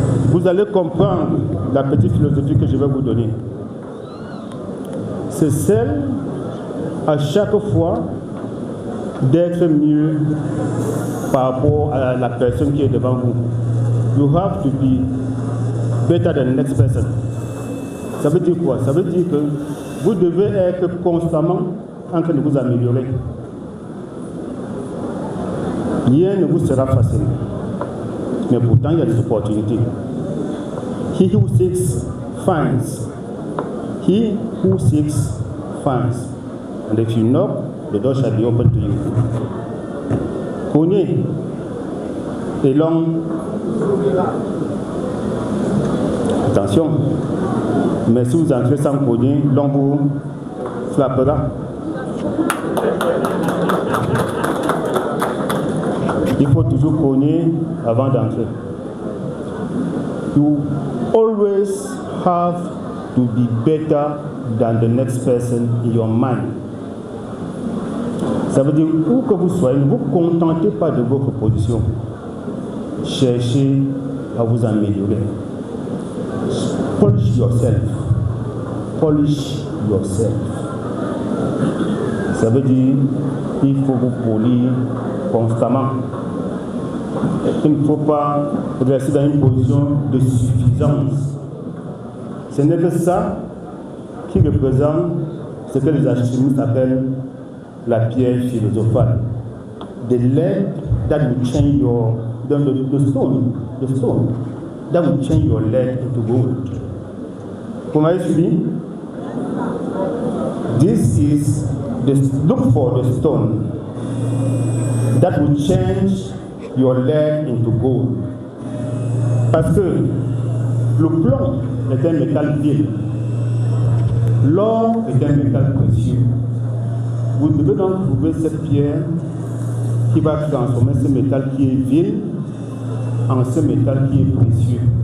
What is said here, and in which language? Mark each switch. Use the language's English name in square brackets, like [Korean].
[French] Vous allez comprendre la petite philosophie que je vais vous donner. C'est celle, à chaque fois, d'être mieux par rapport à la personne qui est devant vous. [English] You have to be better than the next person. [French] Ça veut dire quoi? Ça veut dire que vous devez être constamment en train de vous améliorer. Rien ne vous sera facile. Mais pourtant, il y a des opportunités. [English] He who seeks finds. He who seeks finds. And if you knock, the door shall be open to you. [French] Cognez et l'homme. Attention. Mais si vous entrez sans cogner, l'homme vous frappera. Il faut toujours cogner avant d'entrer. [English] You always have to be better than the next person in your mind. [French] Ça veut dire, où que vous soyez, ne vous contentez pas de votre position. Cherchez à vous améliorer. [English] Polish yourself. Polish yourself. [French] Ça veut dire, il faut vous polir constamment. Il ne faut pas rester dans une position de suffisance. Ce n'est que ça qui représente ce que les alchimistes appellent la pierre philosophale. [English] The lead that will change your the stone that will change your lead into gold. [French] Vous m'avez suivi? [English] This is look for the stone that will change your lead into gold. [French] Parce que le plomb est un métal vil. L'or est un métal précieux. Vous devez donc trouver cette pierre qui va transformer ce métal qui est vil en ce métal qui est précieux.